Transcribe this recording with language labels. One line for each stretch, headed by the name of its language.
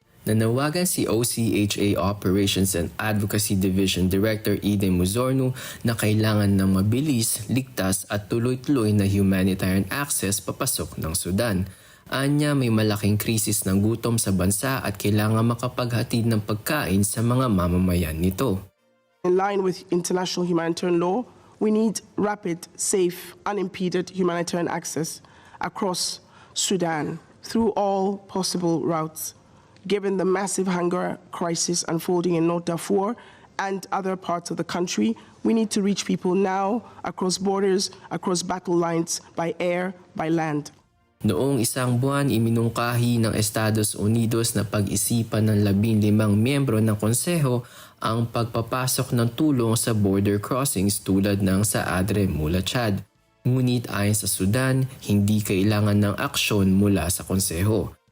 Filipino: Nanawagan si OCHA Operations and Advocacy Division Director Eden Muzorno na kailangan ng mabilis, ligtas at tuloy-tuloy na humanitarian access papasok ng Sudan. Anya, may malaking krisis ng gutom sa bansa at kailangan makapaghatid ng pagkain sa mga mamamayan nito.
English: In line with international humanitarian law, we need rapid, safe, unimpeded humanitarian access across Sudan through all possible routes. Given the massive hunger crisis unfolding in North Darfur and other parts of the country, we need to reach people now across borders, across battle lines, by air, by land.
Filipino: Noong isang buwan, iminungkahi ng Estados Unidos na pag-isipan ng 15 miyembro ng konseho ang pagpapasok ng tulong sa border crossings tulad ng sa Adre mula Chad. Ngunit ayon sa Sudan, hindi kailangan ng aksyon mula sa konseho.